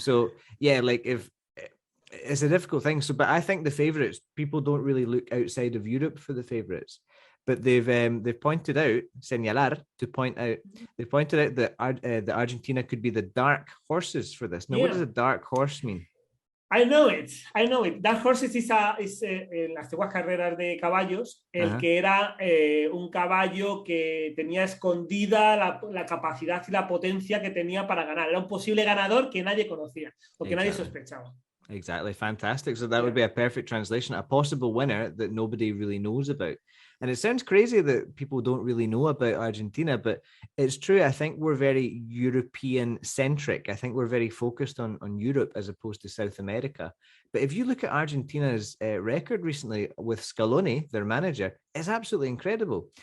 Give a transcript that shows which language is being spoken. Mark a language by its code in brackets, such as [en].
[en] So yeah, like if it's a difficult thing. So, but I think the favourites, people don't really look outside of Europe for the favourites. But they've pointed out, they've pointed out that Argentina could be the dark horses for this. Now, what does a dark horse mean? I know it. Dark horses is [es] en las antiguas carreras de caballos, el que era un caballo que tenía escondida la capacidad y la potencia que tenía para ganar. Era un posible ganador que nadie conocía o que nadie sospechaba. [en] Exactly. Fantastic. So that would be a perfect translation, a possible winner that nobody really knows about. And it sounds crazy that people don't really know about Argentina, but it's true. I think we're very European centric. I think we're very focused on Europe as opposed to South America. But if you look at Argentina's record recently with Scaloni, their manager, it's absolutely incredible.